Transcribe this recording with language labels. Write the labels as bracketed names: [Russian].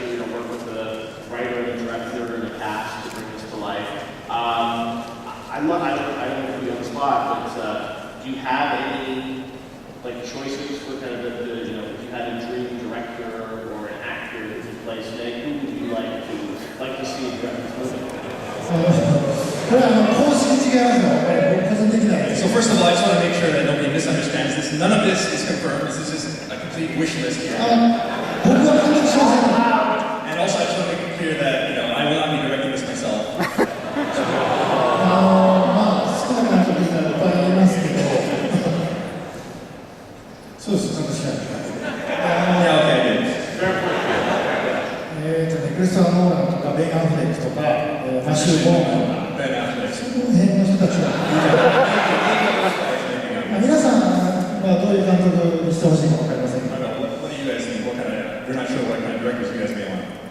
[English] Work with the writer, the director, and the cast to bring this to life. I don't know if you on the spot, but do you have any choices for kind of if you had a dream director or an actor to play Snake, who would you like to see direct this movie? [Japanese] これは公式違いますよ。個人的な。 [English] So first of all, I just want to make sure that nobody misunderstands this. None of this is confirmed. This is just a complete wish list here. [Japanese] 僕は監督しません。 [English] And also, I just want to make it clear that I will not be directing this myself. [Japanese] まあ好きな監督がいっぱいいますけど、そうです。監督しない。 [English] Yeah, okay, good. [Japanese] クリストファー・ノーランとかベン・アフレックとか、マシュー・ボーンとか、その辺の人たちが皆さんはどういう監督にしてほしいか分かりませんが。 [English] What do you guys think? We're not sure what kind of directors you guys may want.